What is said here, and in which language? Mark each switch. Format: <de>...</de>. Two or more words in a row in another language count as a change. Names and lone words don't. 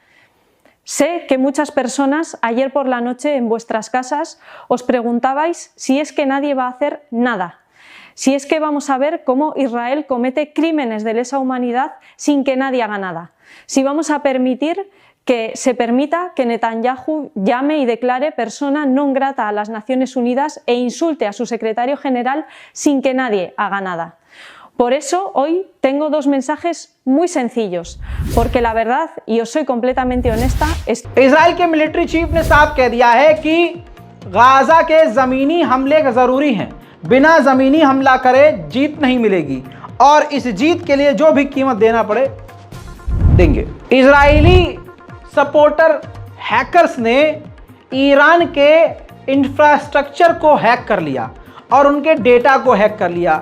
<es>Sé que muchas personas ayer por la noche en vuestras casas os preguntabais si es que nadie va a hacer nada, si es que vamos a ver cómo Israel comete crímenes de lesa humanidad sin que nadie haga nada, si vamos a permitir que se permita que Netanyahu llame y declare persona non grata a las Naciones Unidas e insulte a su secretario general sin que nadie haga nada. Por eso hoy tengo dos mensajes muy sencillos, porque la verdad, y os soy completamente honesta,</es> <hi>इजराइल के मिलिट्री चीफ ने साफ कह दिया है कि गाजा के ज़मीनी हमले ज़रूरी हैं। बिना ज़मीनी हमला करे जीत नहीं मिलेगी और इस जीत के लिए जो भी कीमत देना पड़े देंगे। इजरायली सपोर्टर हैकर्स ने ईरान के इंफ्रास्ट्रक्चर को हैक कर लिया और उनके डेटा को हैक कर लिया।</hi>